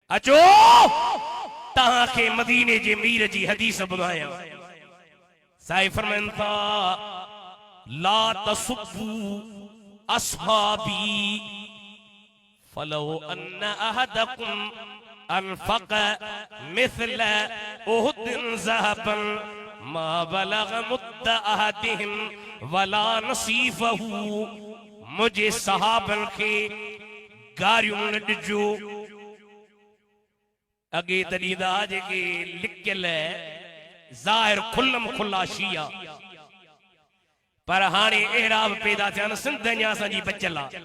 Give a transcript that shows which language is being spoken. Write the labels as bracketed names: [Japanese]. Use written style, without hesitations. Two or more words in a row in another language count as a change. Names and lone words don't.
[Sindhi] अचो तहां के मदीने जे मीर जी हदीस ॿुधायां। साईं फरमाइनि था [Arabic] لا تسبوا أصحابي فلو أن أحدكم أنفق مثل أحد ذهبا ما بلغ مد أحدهم ولا نصيفه. [Sindhi] मुझे सहाबन के गारियूं न ॾिजो। अगे तरीदा जेके लिखियल ज़ाहिर खुल्लम खुल्ला शिया, पर हाणे अहिड़ा बि पैदा थिया आहिनि सिंध अञा असांजी बचियल आहे।